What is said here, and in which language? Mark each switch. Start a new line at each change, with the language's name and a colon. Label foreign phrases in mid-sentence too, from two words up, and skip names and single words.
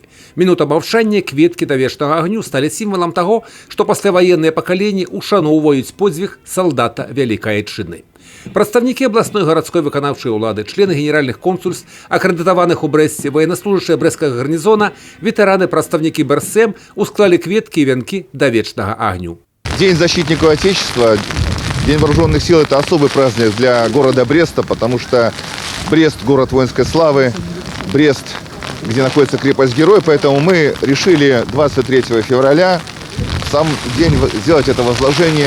Belarusian: Мінута маўчання, кветкі да вечнага агню сталі сімвалам таго, што пасляваенныя пакаленні ушаноўваюць подзвіг салдата Вялікай Айчыны. Прадстаўнікі абласной гарадской выканаўчай улады, члены генеральных консульств, акрэдытаваных у Брэсце, ваеннаслужачыя брэсцкага гарнізона, ветэраны, прадстаўнікі БРСМ усклалі кветкі і вянкі да вечнага агню.
Russian: День защитников Отечества, День вооруженных сил – это особый праздник для города Бреста, потому что Брест – город воинской славы, Брест, где находится крепость-герой, поэтому мы решили 23 февраля, в сам день, сделать это возложение.